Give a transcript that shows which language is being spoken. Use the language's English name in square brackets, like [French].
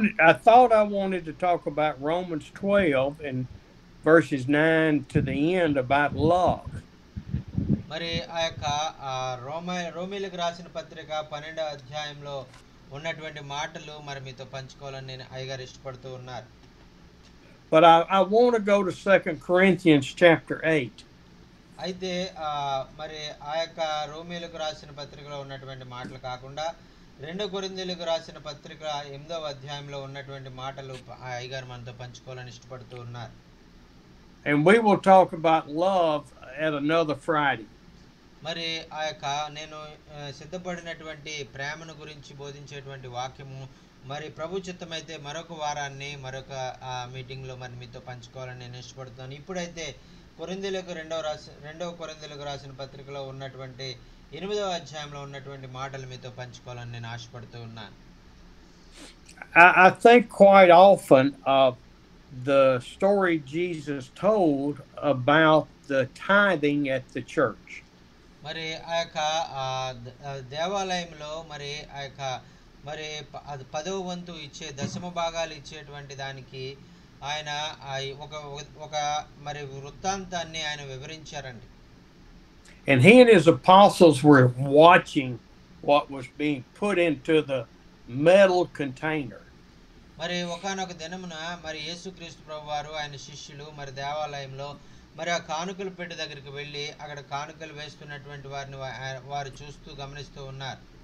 [English] I thought I wanted to talk about Romans 12 and verses 9 to the end about love. [Telugu] మరి ఆ యొక్క రోమీలకు రాసిన పత్రిక 12వ అధ్యాయంలో ఉన్నటువంటి మాటలు మరి మీతో పంచుకోవాలని నేను అయ్యగారు ఇష్టపడుతూ ఉన్నారు. [English] But I want to go to 2 Corinthians chapter 8. [Telugu] అయితే మరి ఆ యొక్క రోమీలకు రాసిన పత్రికలో ఉన్నటువంటి మాటలు కాకుండా 2 కొరింథీయులకు రాసిన పత్రిక 8వ అధ్యాయంలో ఉన్నటువంటి మాటలు అయ్యగారు మనతో పంచుకోవాలని ఇష్టపడుతూ ఉన్నారు. [English] And we will talk about love at another Friday. [Telugu] మరి ఆ యొక్క నేను సిద్ధపడినటువంటి ప్రేమను గురించి బోధించేటువంటి వాక్యము మరి ప్రభు చిత్తమైతే మరొక వారాన్ని మరొక మీటింగ్లో మరి మీతో పంచుకోవాలని నేను ఇష్టపడుతాను. ఇప్పుడైతే రెండవ కొరింథీయులకు రాసిన పత్రికలో ఉన్నటువంటి 8వ అధ్యాయంలో ఉన్నటువంటి మాటలు మీతో పంచుకోవాలని నేను ఆశపడుతూ ఉన్నాను. [English] I think quite often the story Jesus told about the tithing at the church. [Telugu] మరి ఆ యొక్క దేవాలయంలో మరి ఆ యొక్క మరి 10వ వంతు ఇచ్చే దశమ భాగాలు ఇచ్చేటువంటి దానికి ఆయన ఒక మరి వృత్తాంతాన్ని ఆయన వివరించారండి. [English] And he and his apostles were watching what was being put into the metal container. [Telugu] మరి ఒకానొక దినమున మరి యేసుక్రీస్తు ప్రభువారు ఆయన శిష్యులు మరి దేవాలయంలో మరి ఆ కానుకల పెట్టె దగ్గరికి వెళ్ళి అక్కడ కానుకలు వేస్తున్నటువంటి వారిని వారు చూస్తూ గమనిస్తూ ఉన్నారు.